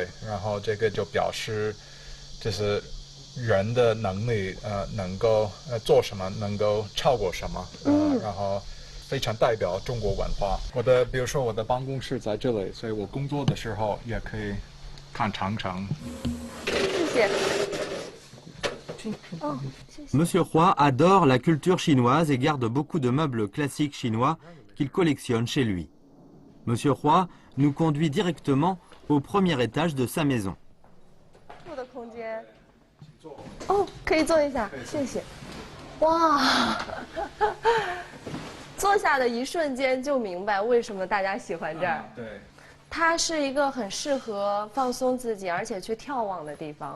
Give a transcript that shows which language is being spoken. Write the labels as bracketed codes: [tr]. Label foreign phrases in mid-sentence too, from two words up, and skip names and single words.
[zh] 然后这个就表示，就是人的能力能够做什么，能够超过什么，然后。非常代表中国文化。比如说我的办公室在这里，所以我工作的时候也可以看长城。谢谢。 [fr] Monsieur Roy adore la culture chinoise et garde beaucoup de meubles classiques chinois qu'il collectionne chez lui. Monsieur Roy nous conduit directement au premier étage de sa maison. [zh] 住的空间。可以坐一下，谢谢。哇。坐下的一瞬间就明白为什么大家喜欢这儿。对，它是一个很适合放松自己，而且去眺望的地方。